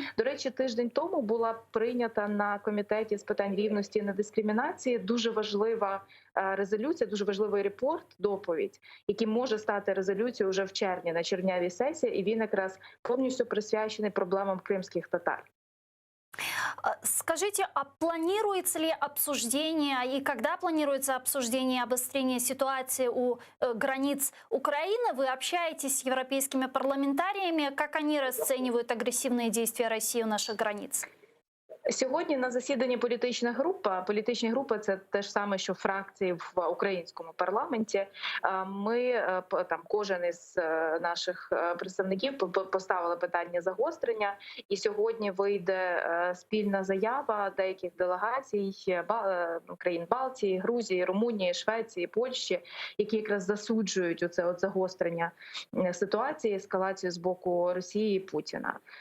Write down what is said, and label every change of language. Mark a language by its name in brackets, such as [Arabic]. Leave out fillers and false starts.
[Ukrainian] До речі, тиждень тому була прийнята на комітеті з питань рівності і недискримінації дуже важлива резолюція, дуже важливий репорт, доповідь, який може стати резолюцією вже в червні на червнявій сесії, і він якраз повністю присвячений проблемам кримських татар. [Russian] Скажите, а планируется ли обсуждение и когда планируется обсуждение обострения ситуации у границ Украины? Вы общаетесь с европейскими парламентариями, как они расценивают агрессивные действия России у наших границ? [Ukrainian] Сьогодні на засіданні політичні групи – це те ж саме, що фракції в українському парламенті. Ми там кожен із наших представників поставили питання загострення, і сьогодні вийде спільна заява деяких делегацій країн Балтії, Грузії, Румунії, Швеції, Польщі, які якраз засуджують оце загострення ситуації, ескалацію з боку Росії і Путіна.